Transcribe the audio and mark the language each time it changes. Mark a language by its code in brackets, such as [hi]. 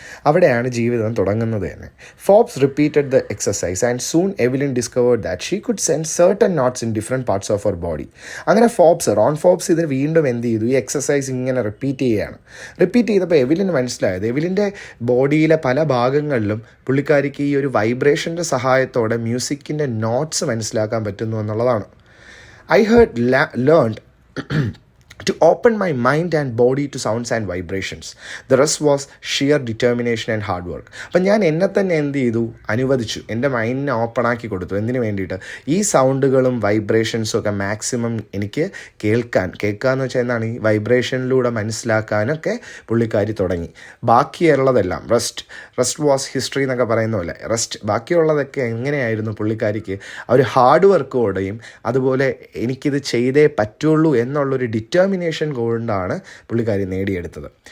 [ml] അവിടെയാണ് ജീവിതം തുടങ്ങുന്നത് തന്നെ. [en] Forbes repeated the exercise and soon Evelyn discovered that she could send certain notes in different parts of our body. [ml] അങ്ങനെ Ron Forbes ഇത് വീണ്ടും എന്ത് ചെയ്തു, ഈ എക്സസൈസ് ഇങ്ങനെ റിപ്പീറ്റ് ചെയ്തപ്പോൾ എവിലിന് മനസ്സിലായത് എവിലിൻ്റെ ബോഡിയിലെ പല ഭാഗങ്ങളിലും പുള്ളിക്കാരിക്ക് ഈ ഒരു വൈബ്രേഷൻ്റെ സഹായത്തോടെ മ്യൂസിക്കിൻ്റെ നോട്ട്സ് മനസ്സിലാക്കാൻ പറ്റുന്നു എന്നുള്ളതാണ്. [en] I learned to open my mind and body to sounds and vibrations. The rest was sheer determination and hard work. [ml] അപ്പം ഞാൻ എന്നെ തന്നെ എന്ത് ചെയ്തു, അനുവദിച്ചു, എൻ്റെ മൈൻഡിനെ ഓപ്പണാക്കി കൊടുത്തു. എന്തിനു വേണ്ടിയിട്ട്? ഈ സൗണ്ടുകളും വൈബ്രേഷൻസും ഒക്കെ മാക്സിമം എനിക്ക് കേൾക്കാമെന്ന് വെച്ചാൽ എന്താണ്, ഈ വൈബ്രേഷനിലൂടെ മനസ്സിലാക്കാനൊക്കെ പുള്ളിക്കാരി തുടങ്ങി. ബാക്കിയുള്ളതെല്ലാം റെസ്റ്റ് വാസ് ഹിസ്റ്ററി എന്നൊക്കെ പറയുന്ന പോലെ ബാക്കിയുള്ളതൊക്കെ എങ്ങനെയായിരുന്നു പുള്ളിക്കാരിക്ക് ആ ഒരു ഹാർഡ് വർക്കോടെയും അതുപോലെ എനിക്കിത് ചെയ്തേ പറ്റുള്ളൂ എന്നുള്ളൊരു ഡിറ്റർമിനേഷൻ കൊണ്ടാണ് പുള്ളിക്കാരി നേടിയെടുത്തത്.